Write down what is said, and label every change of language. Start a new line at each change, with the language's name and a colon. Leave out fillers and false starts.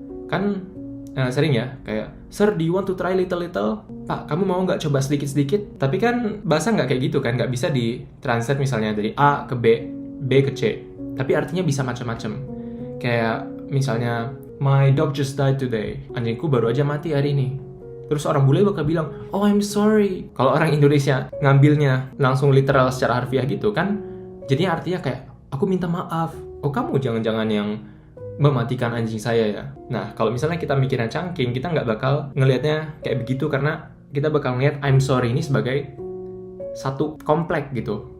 Indonesian: Kan sering ya, kayak,
English: Sir, do you want to try little?
Indonesian: Pak, kamu mau nggak coba sedikit-sedikit? Tapi kan bahasa nggak kayak gitu kan, nggak bisa di-translate misalnya dari A ke B, B ke C. Tapi artinya bisa macam-macam. Kayak misalnya,
English: my dog just died today.
Indonesian: Anjingku baru aja mati hari ini. Terus orang bule bakal bilang,
English: oh I'm sorry.
Indonesian: Kalau orang Indonesia ngambilnya langsung literal secara harfiah gitu kan, jadinya artinya kayak, aku minta maaf. oh kamu jangan-jangan yang mematikan anjing saya ya. Nah, kalau misalnya kita mikirnya cangking, kita nggak bakal ngelihatnya kayak begitu, karena kita bakal ngeliat
English: I'm sorry
Indonesian: ini sebagai satu komplek gitu.